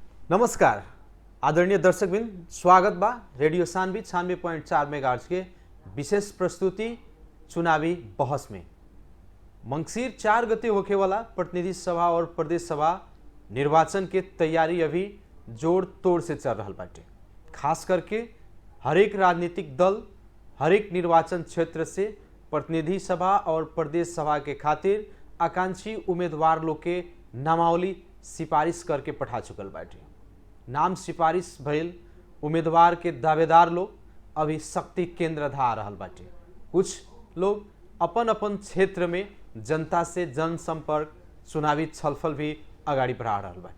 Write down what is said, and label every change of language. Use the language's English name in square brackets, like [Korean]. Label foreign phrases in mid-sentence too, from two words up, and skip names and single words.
[Bhojpuri] नमस्कार आदरणीय दर्शकबिन, स्वागत बा रेडियो सानवी 96.4 मेगाहर्ट्ज के विशेष प्रस्तुति चुनावी बहस में। मंगसिर 4 गते होखे वाला प्रतिनिधि सभा और प्रदेश सभा निर्वाचन के तैयारी अभी जोड़ तोड़ से चल रहा बाटे। खास करके हरेक राजनीतिक दल हरेक निर्वाचन क्षेत्र से प्रतिनिधि सभा और प्रदेश सभा के खातिर आकांक्षी उम्मीदवार लोग के नामावली सिफारिश करके पठा चुकल बाटे। नाम सिफारिश भइल उम्मीदवार के दावेदार लोग अभी शक्ति केंद्र धा रहल बाटे। कुछ लोग अपन अपन क्षेत्र में जनता से जनसंपर्क चुनावी छलफल भी अगाडि बढ़ा रहल बाटे।